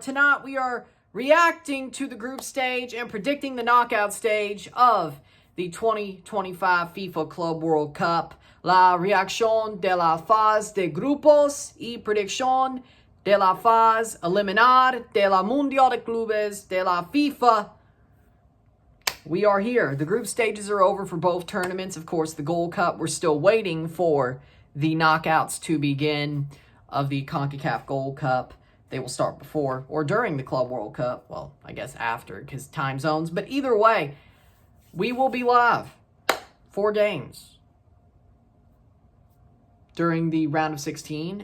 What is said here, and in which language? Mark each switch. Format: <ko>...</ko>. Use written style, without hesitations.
<en>Tonight we are reacting to the group stage and predicting the knockout stage of the 2025 FIFA Club World Cup.</en> <es>La reacción de la fase de grupos y predicción de la fase eliminar de la Mundial de Clubes de la FIFA.</es> <en>We are here. The group stages are over for both tournaments. Of course, the Gold Cup, we're still waiting for the knockouts to begin of the CONCACAF Gold Cup. They will start before or during the Club World Cup. Well, I guess after, because time zones. But either way, we will be live. 4 games during the round of 16.</en>